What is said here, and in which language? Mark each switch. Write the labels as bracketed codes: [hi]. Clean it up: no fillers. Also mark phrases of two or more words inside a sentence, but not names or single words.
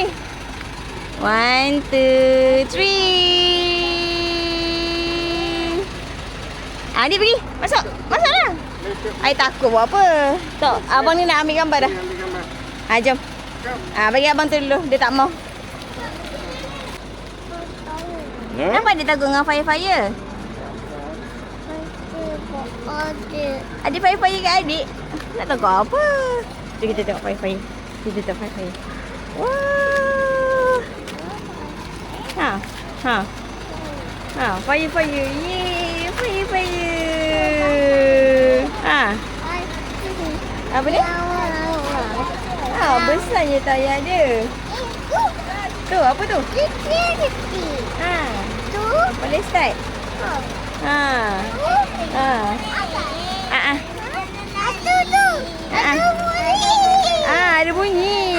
[ms] 1, 2, 3. Adik pergi. Masuk. Masuklah. I takut buat apa. Tok, abang ni nak ambil gambar dah. Jom. Bagi abang tu dulu. Dia tak mau. Kenapa dia takut dengan fire-fire? Ada fire-fire kat adik. Tak takut apa. Jom kita tengok fire-fire. Kita tengok fire-fire. Wah. Fire-fire. Yeay. Fire-fire. Apa dia? Besarnya tayar dia. Tu, apa tu? Boleh start? Ada bunyi.